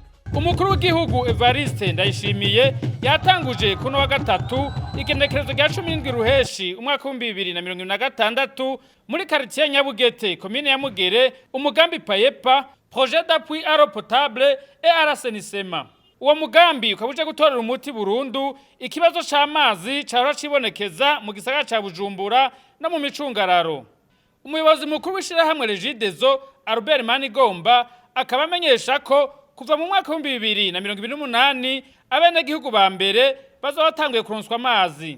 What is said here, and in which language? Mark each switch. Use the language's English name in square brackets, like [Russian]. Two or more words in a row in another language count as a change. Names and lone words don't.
[Rundi] Umukuru w'igihugu Evariste NDAYISHIMIYE yatanguje kuno wa gatatu igenekerezo rya 17 Ruheahi umwaka wa 2026 muri quartier Nyabugete commune ya Mugere umugambi payepa Projet d'appui à l'eau potable et à l'assainissement. Uwo mugambi ukabuje gutorera umuti burundu ikibazo c'amazi cyahora cibonekeza mu gisagara ca Bujumbura no mu micungararo. Umuyobozi mukuru w'ishirahamwe Regidezo Albert Manigomba akaba amenyesha ko kuva mu mwaka wa 2028 abenegihugu ba mbere bazobatanguye kuronswa amazi.